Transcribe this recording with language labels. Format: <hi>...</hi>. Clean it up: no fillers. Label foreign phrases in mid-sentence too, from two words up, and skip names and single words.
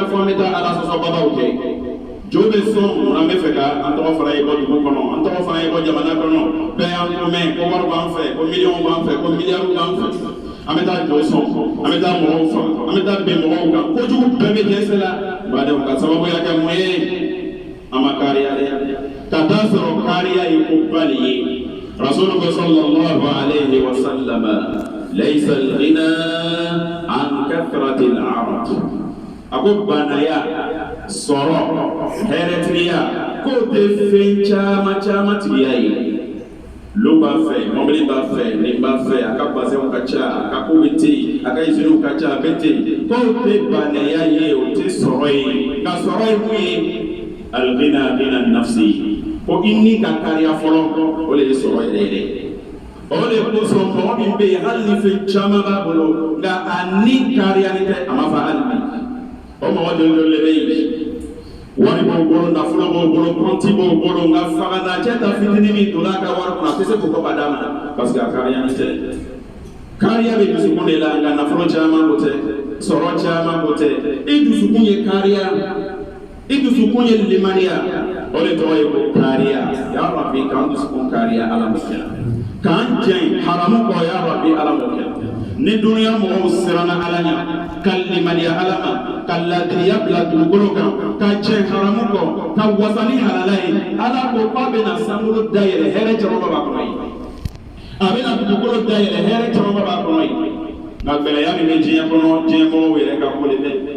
<bm>fɔ an bɛ taa ala sɔsɔbabaw kɛ jo bɛ sɔn munna an bɛ fɛ ka an tɔgɔ fara i bɔ dugu kɔnɔ an tɔgɔ fara i bɔ jamana kɔnɔ bɛɛ y'an kɔmɛ ko wari b'an fɛ ko miliyɔn b'an fɛ ko miliyari b'an fɛ an bɛ taa jɔ sɔn an bɛ taa mɔgɔw faga an bɛ taa bɛn mɔgɔw kan kojugu bɛɛ bɛ dɛsɛ la badenw ka sababuya kɛ mun ye an ma kariya dɛ ka taa sɔrɔ kariya ye ko bali ye</bm> <ar>رسول الله صلى الله عليه وسلم ليس الغنى عن كثرة العرض</ar> <bm>a ko banaya sɔrɔ hɛrɛtigiya k'o tɛ fɛn caman caman tigiya ye lo b'a fɛ mɔbili b'a fɛ nin b'a fɛ a ka bazɛnw ka ca a ka ko bɛ ten a ka iziniw ka ca a bɛ ten k'o tɛ banaya ye o tɛ sɔrɔ ye ka sɔrɔ ye mun ye</bm> <ar>الغنى غنى النفس</ar> <bm>ko i ni ka kariya fɔlɔ o de ye sɔrɔ yɛrɛ yɛrɛ o de kosɔn mɔgɔ min bɛ yen hali ni fɛn caman b'a bolo nka a ni kariyali tɛ a ma fa hali bi o mɔgɔ jɔnjɔn de bɛ yen wari b'o bolo nafolo b'o bolo kɔnti b'o bolo nka fagadacɛ ta fitinin min donna a ka wari kɔnɔ a tɛ se k'o kɔ ka d'a ma parce que a kariyali tɛ kariya bɛ dusukun de la nka nafolo caman ko tɛ sɔrɔ caman ko tɛ i dusukun ye kariya i dusukun ye limaniya o de tɔgɔ ye ko kariya</bm> <ar>يا رب</ar> <bm>k'an dusukun kariya ala m'o kɛ k'an jɛn haramu kɔ</bm> <ar>يا رب</ar> <bm>ala m'o kɛ ni duniya mɔgɔw siranna ala ɲɛ ka limaniya ala ma ka ladiriya bila dugukolo kan ka jɛn haramu kɔ ka wasa ni halala ye ala ko k'a bɛna sankolo dayɛlɛ hɛrɛ caman b'a kɔnɔ ye a bɛna dugukolo dayɛlɛ hɛrɛ caman b'a kɔnɔ ye nka gɛlɛya min bɛ diɲɛ kɔnɔ diɲɛ mɔgɔw yɛrɛ ka ko de bɛ</bm>